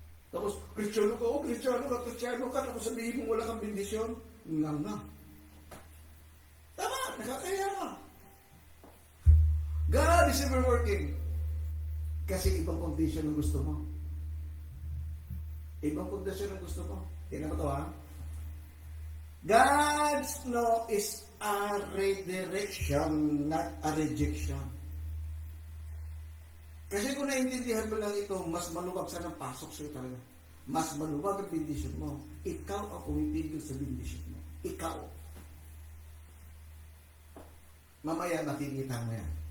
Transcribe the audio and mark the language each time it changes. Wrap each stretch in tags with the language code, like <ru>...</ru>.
<tl>Tapos, Kristiyano ka, tapos sabihin mo wala kang bendisyon. Nga. Tama, nakakaya ka.</tl> <en>God is ever working.</en> <tl>Kasi ibang condition ang gusto mo. Ibang condition ang gusto mo. Tingnan mo ito, ha?</tl> <en>God's no is a redirection, not a rejection.</en> <tl>Kasi kung naintindihan mo lang ito, mas maluwag sa ng pasok sa'yo talaga. Mas maluwag ang bendisyon mo. Ikaw ang pumipigil sa bendisyon mo. Ikaw. Mamaya makikita mo yan.</tl>